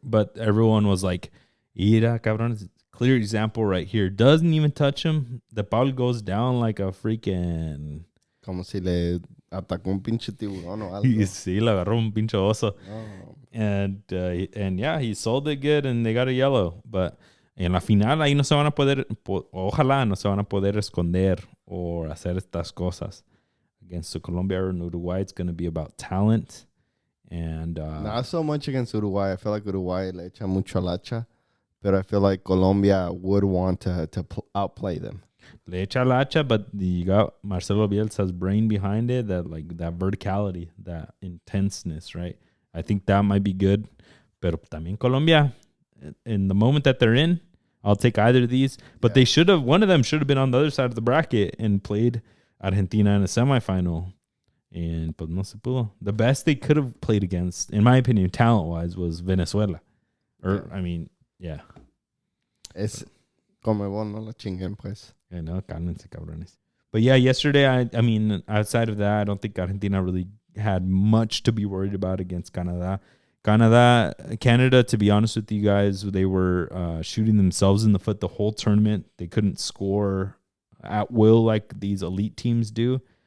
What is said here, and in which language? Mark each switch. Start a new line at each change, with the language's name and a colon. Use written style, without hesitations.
English: But everyone was like,
Spanish: Ira, cabrón,
English: clear example right here. Doesn't even touch him. The Paul goes down like a freaking...
Spanish: Como si le atacó un pinche tiburón o algo. Sí, le agarró un pinche oso. Oh.
English: And yeah, he sold it good and they got a yellow. But
Spanish: en la final ahí no se van a poder... Ojalá no se van a poder esconder o hacer estas cosas.
English: Against Colombia or Uruguay, it's going to be about talent. And not so much against Uruguay. I feel like Uruguay
Spanish: le echa mucho lacha.
English: But I feel like Colombia would want to outplay them.
Spanish: Le echa lacha,
English: but you got Marcelo Bielsa's brain behind it, that verticality, that intenseness, right? I think that might be good.
Spanish: Pero también
English: Colombia, in the moment that they're in, I'll take either of these. But they should have, one of them should have been on the other side of the bracket and played Argentina in a semifinal. And
Spanish: pues no se pudo.
English: The best they could have played against, in my opinion, talent-wise, was Venezuela. I mean, yeah.
Spanish: Es Conmebol, no la chinguen, pues.
English: I know,
Spanish: cálmense, cabrones.
English: But yeah, yesterday, I mean, outside of that, I don't think Argentina really had much to be worried about against Canada. Canada, to be honest with you guys, they were shooting themselves in the foot the whole tournament. They couldn't score at will like these elite teams do.